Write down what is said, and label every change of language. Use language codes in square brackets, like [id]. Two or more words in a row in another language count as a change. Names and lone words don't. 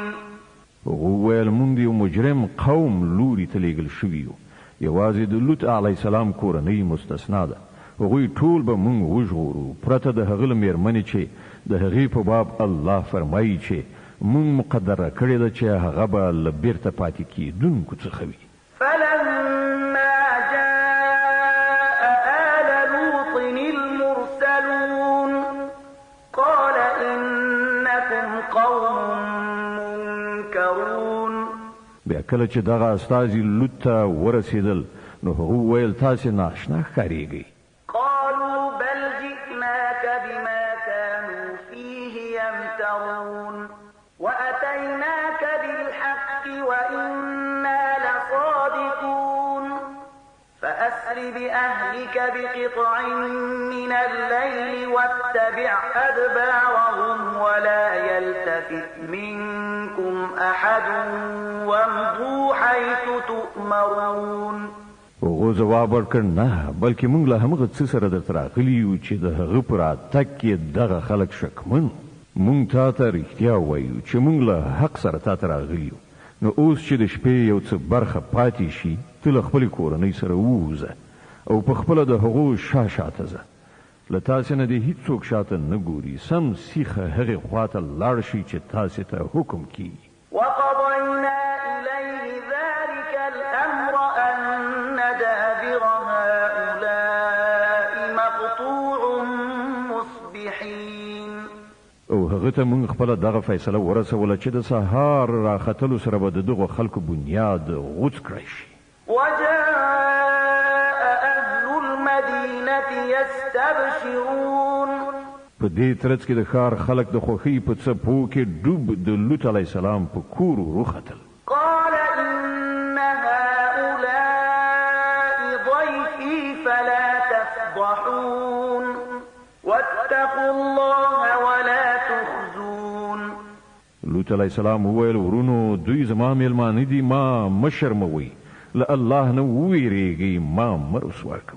[ps] وویل مونږ د یو مجرم قوم لوري ته لیږل شوي یو یوازې د لوط علیه السلام کورنۍ مستثنا ده هغوی ټول به مونږ وژغورو پرته د هغه له مېرمنې چې د هغې په باب الله فرمایي چې مونږ مقدره کړې ده چې هغه به له بیرته پاتې کېدونکو څخه وي [ar] فلما جاء آل لوط المرسلون قال إنكم قوم منكرون [ps] بیا کله چې دغه استازي لوط ته ورسېدل نو هغه وویل تاسې ناشنا ښکارېږئ [ar] قالوا بل جئناك بما كانوا فيه يمترون وأتيناك بالحق وإنا لصادقون فأسر بأهلك بقطع من الليل واتبع أدبارهم ولا يلتفت منكم أحد وامضوا حيث تؤمرون [ps] هغه جواب ورکړ نه، بلکې موږ له همغه څه سره درته راغلي یو چې د هغه پر راتګ کې دغه خلک شکمن. موږ تا ته رښتیا وایو چې موږ له حق سره تا ته راغلي یو. نو اوس چې د شپې یو څه برخه پاتې شي، ته له خپلې کورنۍ سره ووځه او په خپله د هغو شاته ځه. له تاسې نه دې هېڅوک شاته نه ګوري، سم سیخه هغې خواته لاړ شي چې تاسې ته حکم کیږي. [ar] وقضينا إليه ذلك الأمر أن دابر هؤلاء مقطوع مصبحين. [ps] او هغه ته موږ خپله دغه فیصله ورسوله چې د سهار راختلو سره به د دغو خلکو بنیاد غوڅ کړی شي. [ar] يستبشرون. [ps] په دې ترڅ کې د ښار خلک د خوښۍ په څپو کې ډوب د لوط علیه السلام په کور وختل. [ar] قال إن هؤلاء ضيفي فلا تفضحون واتقوا الله ولا تخزون. [ps] لوط علیه السلام وویل ورونو دوی زما میلمانه دي، ما مه شرموئ، له الله نه وویریږئ، ما مه رسوا کوئ.